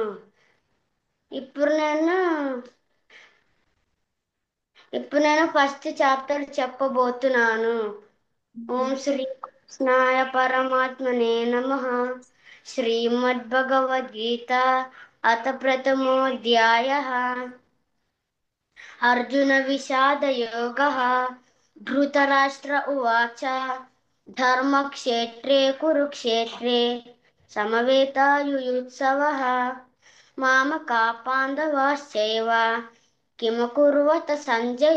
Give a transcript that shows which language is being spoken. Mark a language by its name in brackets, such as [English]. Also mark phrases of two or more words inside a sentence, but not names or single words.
[Telugu] ఇప్పుడు నేను [English] first chapter [Telugu] చెప్పబోతున్నాను. [Sanskrit] ओं श्री कृष्णाय परमात्मने नमः. श्रीमद्भगवद्गीता अथ प्रथमोऽध्यायः. अर्जुन विषाद योगः. धृतराष्ट्र उवाच धर्मक्षेत्रे कुरुक्षेत्रे समवेतायुयुत्सवः मामका पाण्डवाश्चैव किमकुर्वत सञ्जय.